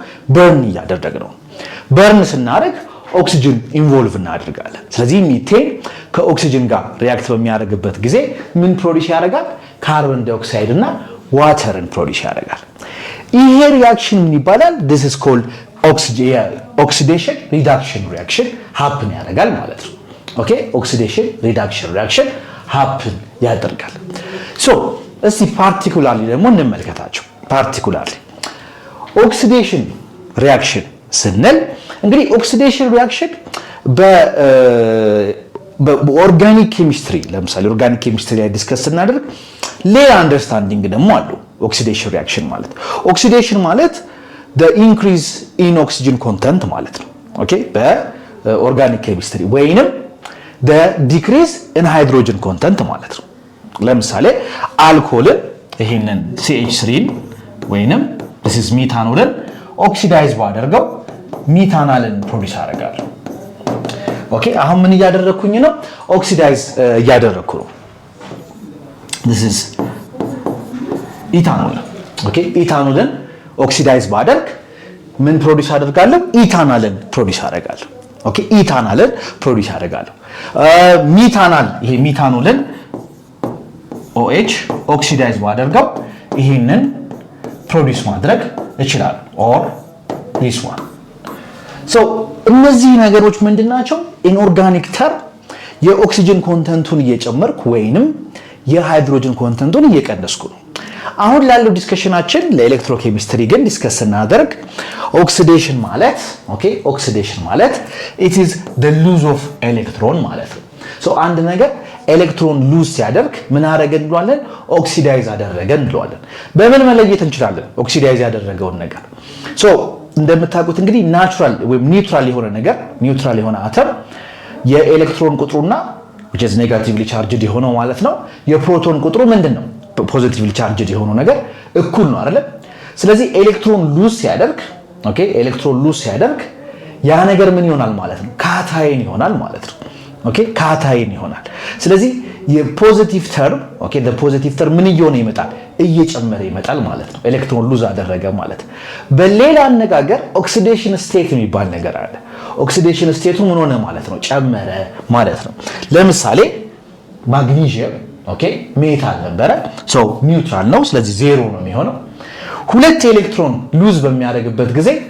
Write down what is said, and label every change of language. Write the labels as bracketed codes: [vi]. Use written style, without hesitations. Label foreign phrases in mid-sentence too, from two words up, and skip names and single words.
[am] በርን እያደረግን ነው። በርን ስናደርግ [en] oxygen involve [am] እናደርጋለን። ስለዚህ ሚቴን ከኦክሲጅን ጋር ሪአክት በሚያደርግበት ጊዜ ምን ፕሮዲዩስ ያደርጋል? [en] carbon dioxide [am] እና ዋተርን ፕሮዲዩስ ያደርጋል። ይሄ ሪአክሽን ምን ይባላል? [en] this is called oxidation reduction reaction happen [am] ያደርጋል ማለት ነው። ኦኬ [en] oxidation reduction reaction happen [am] ያደርጋል። ሶ እስቲ ፓርቲኩላርሊ ደግሞ እንመልከታቸው። [en] particularly oxidation reaction [am] ስንል እንግዲህ [en] oxidation reaction [am] በኦርጋኒክ ኬሚስትሪ ለምሳሌ [en] organic chemistry [am] ላይ ዲስከስ ስናደርግ ሌላ አንደርስታንዲንግ ደግሞ አለው። ኦክሲዴሽን ሪአክሽን ማለት ኦክሲዴሽን ማለት [en] the increase in oxygen content [am] ማለት ነው። ኦኬ በኦርጋኒክ ኬሚስትሪ ወይንም [en] the decrease in hydrogen content [am] ማለት ነው። ለምሳሌ አልኮልን ይሄንን CH3 ወይንም [en] this is [am] ሚታኖልን ኦክሲዳይዝ ባደርገው ሚታናልን ፕሮዲዩስ አደርጋለሁ። ኦኬ አሁን ምን እያደረኩኝ ነው? ኦክሲዳይዝ እያደረኩ ነው። [en] this is ethanol okay [am] ኢታኖልን ኦክሲዳይዝ ባደርግ ምን ፕሮዲዩስ አደርጋለሁ? ኢታናልን ፕሮዲዩስ አደርጋለሁ። ኦኬ ኢታናልን ፕሮዲዩስ አደርጋለሁ። ሚታናል ይሄ ሚታኖልን OH ኦክሲዳይዝ ባደርገው ይሄንን ፕሮዲዩስ ማድረግ እችላለሁ [en] or this one so [am] እነዚህ ነገሮች ምንድናቸው? ኢንኦርጋኒክ ተር የኦክሲጅን ኮንተንቱን እየጨመርኩ ወይንም የሃይድሮጅን ኮንተንቱን እየቀነስኩ ነው። አሁን ላለው ዲስከሽናችን ለኤሌክትሮኬሚስትሪ ግን ዲስከስ እናደርግ ኦክሲዴሽን ማለት [en] okay oxidation [am] ማለት [en] it is the lose of electron [am] ማለት ነው። ሶ አንድ ነገር [en] electron lose [am] ሲያደርግ ምን አደረገ እንለዋለን? ኦክሲዳይዝ አደረገ እንለዋለን። በምን መለየት እንችላለን ኦክሲዳይዝ ያደረገውን ነገር? ሶ እንደምታውቁት እንግዲህ ናቹራል ወይም ኒውትራል የሆነ ነገር ኒውትራል የሆነ አተም የኤሌክትሮን ቁጥሩና [en] which is negatively charged [am] የሆነው ማለት ነው የፕሮቶን ቁጥሩ ምንድነው [en] positively charged [am] የሆነው ነገር እኩል ነው አይደል ስለዚህ [en] electron lose [am] ሲያደርግ [en] okay electron lose [am] ሲያደርግ ያ ነገር ምን ይሆናል ማለት ነው ካታየን ይሆናል ማለት ነው ኦኬ ካታየን ይሆናል ስለዚህ የፖዚቲቭ ተርም ኦኬ the ተርም ምን እየሆነ ይመጣል እየጨመረ ይመጣል ማለት ነው [en] electron lose [am] አደረገ ማለት በሌላ አነጋገር [en] oxidation state [am] የሚባል ነገር አለ ኦክሲዴሽን ስቴቱ ምን ሆነ ማለት ነው ጨመረ ማለት ነው ለምሳሌ [en] magnesium okay metal [am] ነበረ [en] so neutral [am] ነው ስለዚህ ዜሮ ነው የሚሆነው ሁለት [en] electron lose [am] በሚያደርግበት ጊዜ